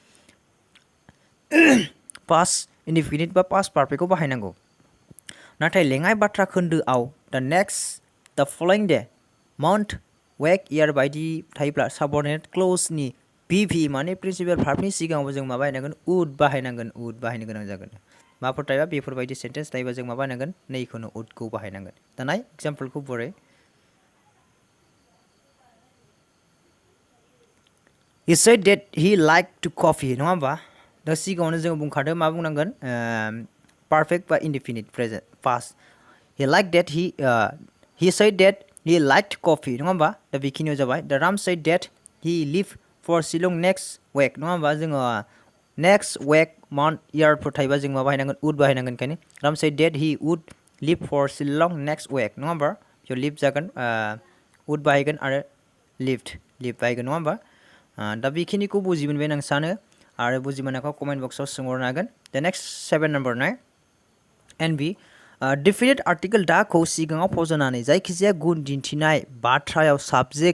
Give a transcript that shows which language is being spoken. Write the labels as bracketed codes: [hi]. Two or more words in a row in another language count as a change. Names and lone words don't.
[en] past indefinite [brx] बा [en] past perfectखौ [brx] बाहायनांगौ नाथाय लेङाइ बाथ्रा खोन्दोआव [en] the next the following day month week year [brx] बायदि थायोब्ला [en] subordinate clauseनि [brx] भिभि माने [en] principal verbनि [brx] सिगाङाव जों मा बाहायनांगोन उड बाहायनो गोनां जागोन माफोर थायोबा बेफोरबायदि सेन्टेन्स थायोबा जों मा बाहायनांगोन नैखौनो उडखौ बाहायनांगोन दानाय एग्जाम्पलखौ बोरै [en] he said that he liked to coffee [brx] नङा होमबा दा सिगाङावनो जों बुंखादों मा बुंनांगोन [en] perfect बा indefinite present past he said that he liked coffee [brx] नङा होमबा दा बेखिनियाव जाबाय [en] the Ram said that he leave for Shillong next week [brx] नङा होमबा जोङो [en] next week month year [brx] फोर थायोबा जों मा बाहायनांगोन [en] would [brx] बाहायनांगोन खायनो [en] Ram said that he would leave for Shillong next week [brx] नङा होमबा बेयाव leave जागोन would बाहायगोन आरो leave बाहायगोन नङा होमबा दा बेखिनिखौ बुजि मोनबाय आं सानो आरो बुजि मोनाखौ [en] comment boxआव [brx] सोंहरनो हागोन [en] the next [brx] 7 नाम्बार नाय एनबि [en] definite article [brx] दाखौ सिगाङाव फज'नानै जायखिजाया गुन दिन्थिनाय बाथ्रायाव साबजेक्ट